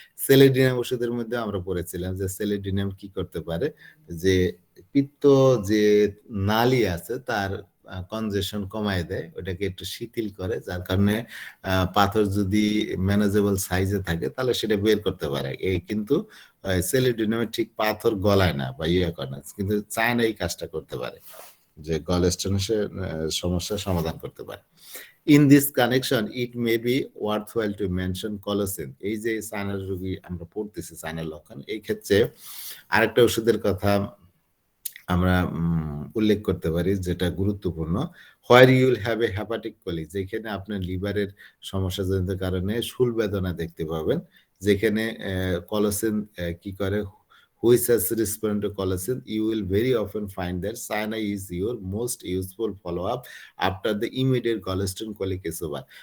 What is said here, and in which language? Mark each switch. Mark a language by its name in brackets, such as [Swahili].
[Bangla] সেলেডিনাম ওষুধের মধ্যে আমরা পড়েছিলাম যে সেলেডিনাম কি করতে পারে, যে পিত্ত যে নালী আছে তার কনজেশন কমায় দেয়, ওটাকে একটু শিথিল করে, যার কারণে পাথর যদি ম্যানেজেবল সাইজে থাকে তাহলে সেটা বের করতে পারে। এই কিন্তু সেলিডিনামে ঠিক পাথর গলায় না বা ইয়ে করে না, কিন্তু চায়না এই কাজটা করতে পারে যে গলস্টোনের সমস্যার সমাধান করতে পারে। [English] In this connection, it may be worthwhile to mention colocin. [Bangla] এই যে চায়নার রোগী আমরা পড়তেছি চায়নার লক্ষণ, এই ক্ষেত্রে আরেকটা ওষুধের কথা আমরা উল্লেখ করতে পারি যেটা গুরুত্বপূর্ণ। [English] where you will have a hepatic colic, [Bangla] যেখানে আপনার লিভারের সমস্যাজনিত কারণে শুল বেদনা দেখতে পাবেন, যেখানে কলোসিন কি করে, [English] which has responded to colocin, you will very often find that cyana is your most useful follow-up after the immediate gallstone colic is over.